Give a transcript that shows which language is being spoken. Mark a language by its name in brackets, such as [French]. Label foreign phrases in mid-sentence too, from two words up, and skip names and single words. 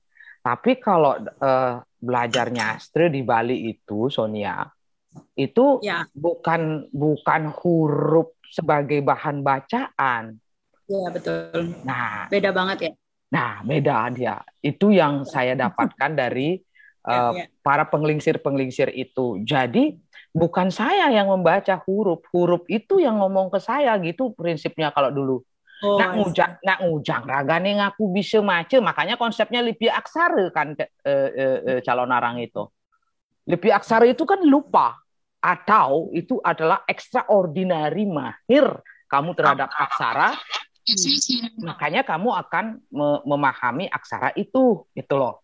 [Indonesian] Tapi kalau belajar nyastra di Bali itu, Sonia, itu bukan huruf sebagai bahan bacaan. Iya betul. Nah, beda banget ya. Nah, beda dia. Itu yang saya dapatkan dari para penglingsir-penglingsir itu. Jadi bukan saya yang membaca huruf itu yang ngomong ke saya gitu prinsipnya kalau dulu. [Balinese] Nak ngujang ragane ngaku bisa maca, [Indonesian] makanya konsepnya lipi aksara kan calon arang itu. Lipi aksara itu kan lupa atau itu adalah extraordinary mahir kamu terhadap aksara. Makanya kamu akan memahami aksara itu, gitu loh.